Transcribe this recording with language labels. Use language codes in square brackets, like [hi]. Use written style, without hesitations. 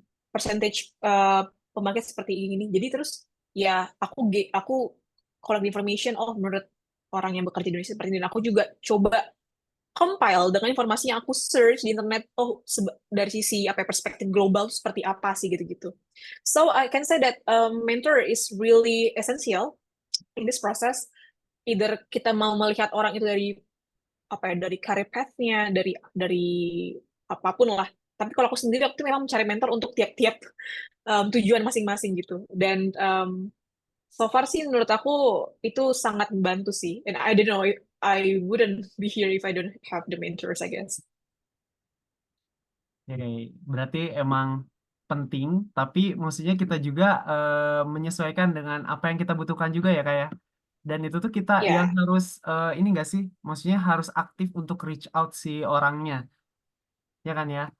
[id] percentage pembangkit seperti ini jadi terus ya aku collect information oh menurut orang yang bekerja di Indonesia seperti ini dan aku juga coba compile dengan informasi yang aku search di internet oh dari sisi apa ya, perspektif global seperti apa sih gitu-gitu. [en] So I can say that mentor is really essential in this process. [id] Either kita mau melihat orang itu dari apa ya dari career path-nya, dari apapun lah. Tapi kalau aku sendiri waktu itu memang mencari mentor untuk tiap-tiap tujuan masing-masing gitu. Dan so far sih menurut aku itu sangat membantu sih. [en] And I don't know, I wouldn't be here if I don't have the mentors, I guess. [id] oke. Berarti emang penting, tapi maksudnya kita juga menyesuaikan dengan apa yang kita butuhkan juga ya kayak. Dan itu tuh kita yang Ya, harus ini enggak sih? Maksudnya harus aktif untuk reach out si orangnya, ya kan ya?